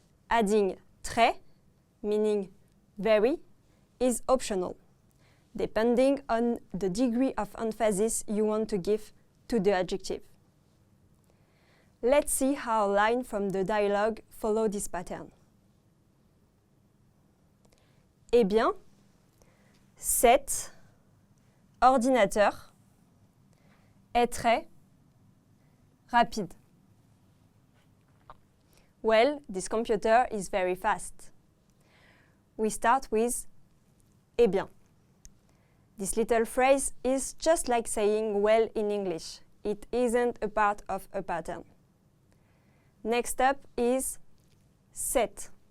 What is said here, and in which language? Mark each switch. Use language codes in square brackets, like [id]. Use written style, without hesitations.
[en] Adding très, meaning very, is optional, depending on the degree of emphasis you want to give to the adjective. Let's see how lines from the dialogue follow this pattern. [fr] Eh bien, cet ordinateur est très rapide. [en] Well, this computer is very fast. We start with eh bien. This little phrase is just like saying well in English. It isn't a part of a pattern. Next up is set.